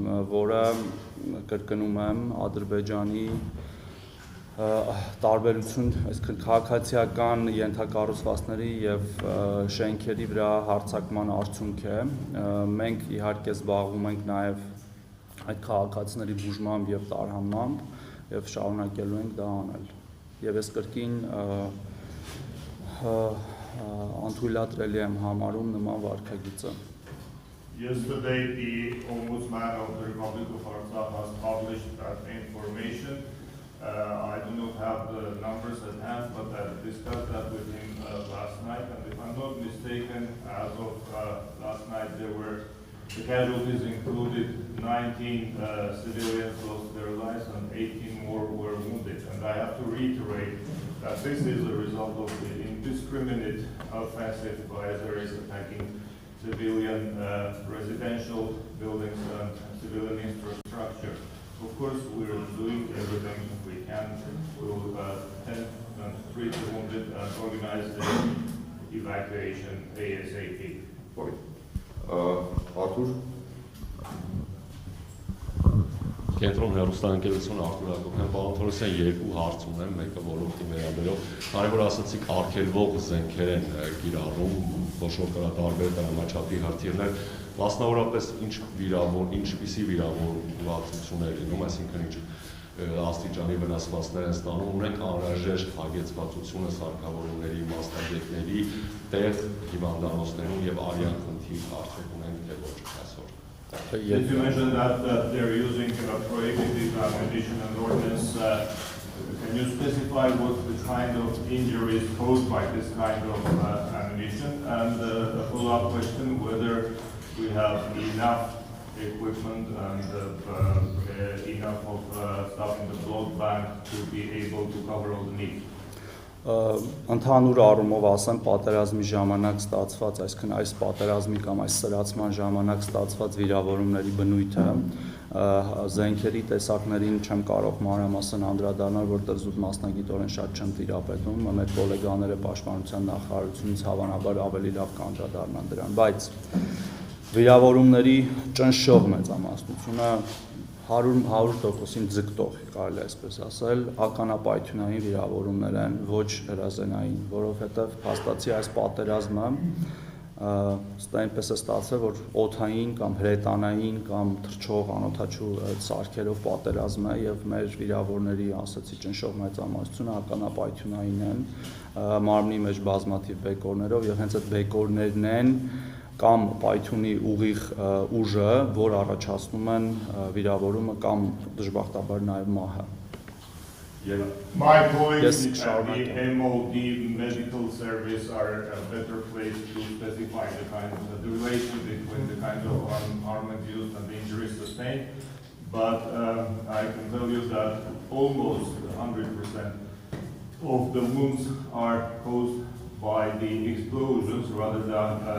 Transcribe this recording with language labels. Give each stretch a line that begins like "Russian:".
Armenian: որը կրկնում եմ Ադրբեջանի տարբերություն, այսինքն քաղաքացիական ենթակառուցվածքների եւ շենքերի վրա հարձակման արդյունք է։ Մենք իհարկե զբաղվում ենք նաեւ այդ քաղաքացիների բուժմամբ եւ տարհանմամբ եւ շարունակելու ենք դա անել։ Եվ ես կրկին անթույլատրելի եմ համարում նման վարքագիծը։
English: Yesterday, the Ombudsman of the Republic of Artsakh has published that information. I do not have the numbers at hand, but I discussed that with him last night. And if I'm not mistaken, as of last night, the casualties included 19 civilians lost their lives and 18 more were wounded. And I have to reiterate that this is a result of the indiscriminate offensive by Azeris attacking civilian residential buildings and civilian infrastructure. Of course, we're doing everything we can. We will tend and treat the wounded and organize the evacuation ASAP. Arthur?
Armenian: Կենտրոն հեռուստաընկերություն Արթուր Հակոբյան, պարոն Թորոսյան, երկու հարց ունեմ, մեկը ոլորտի վերաբերող, քանի որ ասացիք արգելվող զենքեր են կիրառում, ոչ որ կա տարբեր դրամաչափի հրթիռներ, մասնավորապես ինչպիսի վիրավորվածություններ լինում, այսինքն ինչ աստիճանի վնասվածքներ են ստանում, ունենք անհրաժեշտ հագեցվածությունը սարքավորումների, մասնագետների, տեղ հիվանդանոցներում եւ արյան խնդիր արդյոք ունենք թե ոչ այսօր։
English: Did you mention that they're using prohibited ammunition and ordnance? Can you specify what the kind of injuries caused by this kind of ammunition? And a follow-up question, whether we have enough equipment and enough of stuff in the blood bank to be able to cover all the needs?
Armenian: Ընդհանուր առումով ասեմ, պատերազմի ժամանակ ստացված, այսինքն այս պատերազմի կամ այս սրացման ժամանակ ստացված վիրավորումների բնույթը զենքերի տեսակներին չեմ կարող մանրամասն անդրադառնալ, որտեղ զուտ մասնագիտորեն շատ չեմ տիրապետում, մեր գոլեգաները պաշտպանության նախարարությունից հավանաբար ավելի լավ կանդրադառնան դրան, բայց վիրավորումների ճնշող մեծամասնությունը 100%-ին ձգտող, կարելի այսպես ասել, ականապայթյունային վիրավորումներ են, ոչ հրազենային, որովհետև փաստացի այս պատերազմը այնպես է ստացվել, որ օդային կամ հրետանային կամ թռչող անօդաչու սարքերով պատերազմ է եւ մեր վիրավորների, ասացի, ճնշող մեծամասնությունը ականապայթյունային են, մարմնի մեջ բազմաթիվ բեկորներով եւ հենց այդ բեկորներն են կամ պայթյունի ուղիղ ուժը, որ առաջացնում են վիրավորումը կամ դժբախտաբար նաև մահը։
English: My colleagues at the MOD medical service are better placed to specify the relation between the kind of armament used and the injuries sustained, but I can tell you that almost 100% of the wounds are caused by the explosions rather than